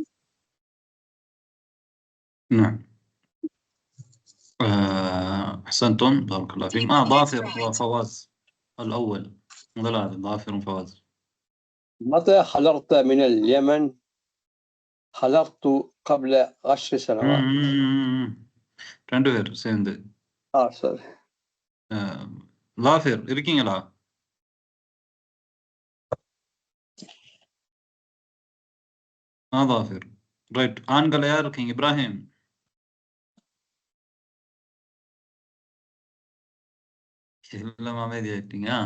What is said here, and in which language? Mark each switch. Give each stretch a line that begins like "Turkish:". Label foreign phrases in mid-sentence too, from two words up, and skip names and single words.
Arabic: نعم. أحسنتم بارك الله فيكم. ظافر وفواز الأول. ظافر وفواز. متى حضرت من اليمن؟ حضرت قبل 10 سنوات.
Tamil: ரெண்டு பேர் சேர்ந்து sorry. லாஃபிர் இருக்கீங்களா? லாஃபிர் ரைட். ஆண்கள் யார் இருக்கீங்க? இப்ராஹிம். எல்லாம் அமைதியாயிட்டீங்க.